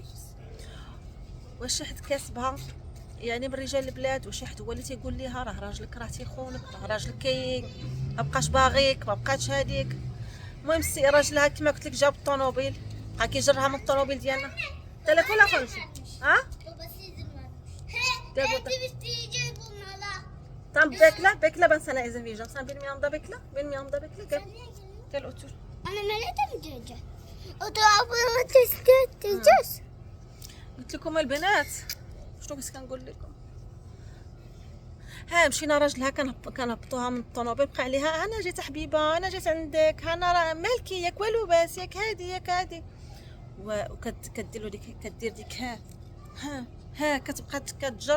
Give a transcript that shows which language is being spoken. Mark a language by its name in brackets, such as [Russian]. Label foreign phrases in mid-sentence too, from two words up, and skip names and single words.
[Arabic] واش حد كاسبها يعني من رجال البلاد، واش حد هو اللي تيقول ليها راه راجلك راه تيخونك، راه راجلك ما بقاش باغيك، ما بقاتش هذيك. المهم السي راجلها كما قلت لك جاب الطوموبيل، بقى كيجرها من الطوموبيل ديالنا. ثلاث ولا خمس؟ [Turkish] ها tam bekle ben sana izin vereceğim. Sen benim yanımda bekle. Benim yanımda bekle. Gel. Gel otur. Anne nerede mi diyeceğiz? O tarafını test. [Arabic] قلت لكم البنات شنو بس كنقول لكم. ها مشينا راجلها كنهبطوها من الطوموبيل، بقى عليها انا جيت حبيبه، انا جيت عندك، انا راه مالكي ياك والو باس ياك هادي وكدير ديك كدير ديك ها كتبقى كتجر.